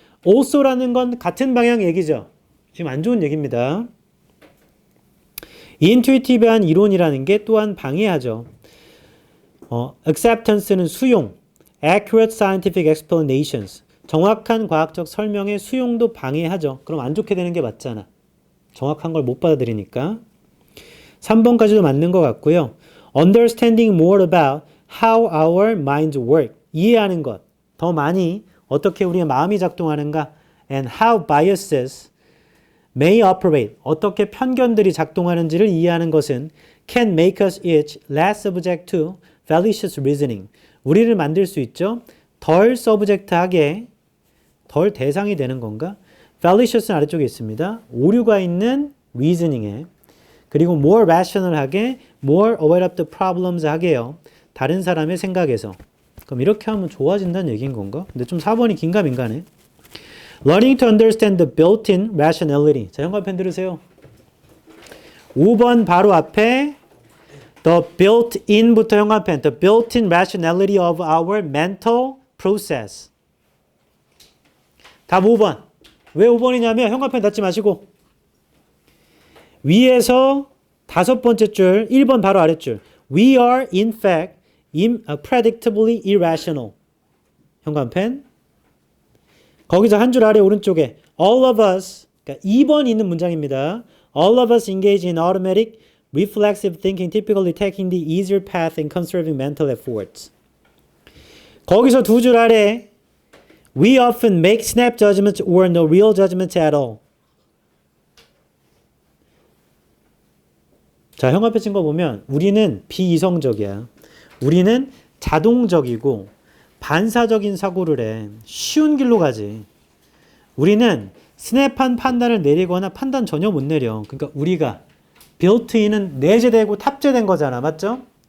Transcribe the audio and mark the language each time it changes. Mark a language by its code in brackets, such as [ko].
[ko] also라는 건 같은 방향 얘기죠. 지금 안 좋은 얘기입니다. intuitive한 이론이라는 게 또한 방해하죠. acceptance는 수용, [en] accurate scientific explanations, [ko] 정확한 과학적 설명의 수용도 방해하죠. 그럼 안 좋게 되는 게 맞잖아. 정확한 걸 못 받아들이니까. 3번까지도 맞는 것 같고요. [en] understanding more about how our minds work. [ko] 이해하는 것. 더 많이 어떻게 우리의 마음이 작동하는가. [en] and how biases may operate. [ko] 어떻게 편견들이 작동하는지를 이해하는 것은 [en] can make us each less subject to fallacious reasoning. [ko] 우리를 만들 수 있죠. 덜 서브젝트하게, 덜 대상이 되는 건가? fallacious는 아래쪽에 있습니다. 오류가 있는 reasoning에. 그리고 more rational하게, [en] more aware of the problems [ko] 하게요. 다른 사람의 생각에서. 그럼 이렇게 하면 좋아진다는 얘기인 건가? 근데 좀 4번이 긴가민가네. [en] Learning to understand the built-in rationality. [ko] 자, 현관펜 들으세요. 5번 바로 앞에 the built-in부터 현관펜. [en] The built-in rationality of our mental process. [ko] 답 5번. 왜 5번이냐면 현관펜 닫지 마시고 위에서 5번째 줄 1번 바로 아랫줄 [en] We are in fact predictably irrational. [ko] 현관펜. 거기서 한 줄 아래 오른쪽에 all of us, 그러니까 2번 있는 문장입니다. [en] All of us engage in automatic reflexive thinking, typically taking the easier path and conserving mental efforts. [ko] 거기서 두 줄 아래 [en] We often make snap judgments or no real judgments at all. [ko] 자, 형광펜 친 거 보면 우리는 비이성적이야. 우리는 자동적이고 반사적인 사고를 해. 쉬운 길로 가지. 우리는 스냅한 판단을 내리거나 판단 전혀 못 내려. 그러니까 우리가 built-in은 내재되고 탑재된 거잖아. 맞죠?